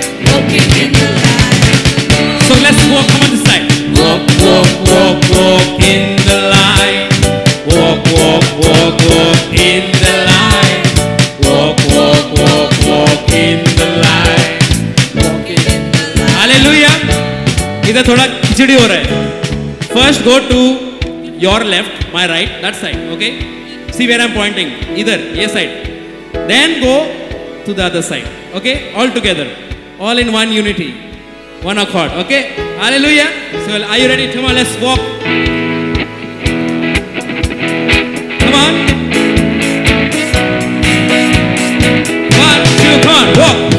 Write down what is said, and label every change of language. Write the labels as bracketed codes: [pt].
[en] Walking in the light of the Lord. So let's walk. Come on this side. Walk, walk, walk, walk in the light. Walk, walk, walk, walk in the light. Walk, walk, walk, walk in the light. Walking in the light. Hallelujah. [hi] इधर थोड़ा खिचड़ी हो रहा है. [en] First go to your left, my right, that side. Okay. See where I'm pointing. Either, yes side. Then go to the other side. Okay. All together. All in one unity. One accord. Okay. Hallelujah. So are you ready? Come on, let's walk. Come on. 1, 2, come on, walk.